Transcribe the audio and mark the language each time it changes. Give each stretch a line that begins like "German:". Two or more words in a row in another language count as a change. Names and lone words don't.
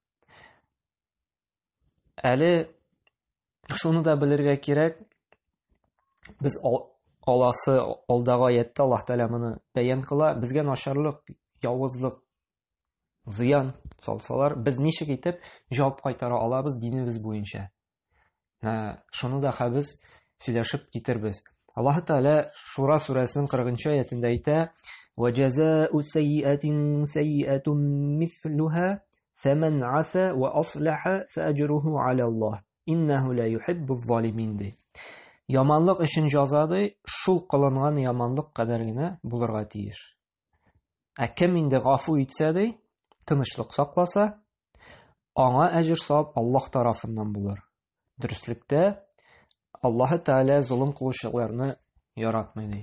Tatar: Әле шуны да белергә кирәк, без аласы алдагы аятта Аллаһ Тәгалә моны бәян кыла, безгә начарлык, явызлык, зыян салсалар, без ничек итеп җавап кайтара алабыз динебез буенча. Шуны да хәбез сөйләшеп китербез. Аллаһ Тәгалә Шура сүрәсенең 40-нчы аятында әйтә:
Arabic: وَجَزَاءُ سَيِّئَةٍ سَيِّئَةٌ مِثْلُهَا فَمَنْ عَفَا وَأَصْلَحَ فَأَجْرُهُ عَلَى اللَّهِ إِنَّهُ لَا يُحِبُّ الظَّالِمِينَ ди.
Tatar: Яманлык өчен җәза ди, шул кылынган яманлык кадәр генә булырга тиеш. Кем инде гафу итсә ди, тынычлык сакласа, аңа әҗр-савап Аллаһ тарафыннан булыр. Дөреслектә Аллаһ Тәгалә зулым кылучыларны яратмый ди.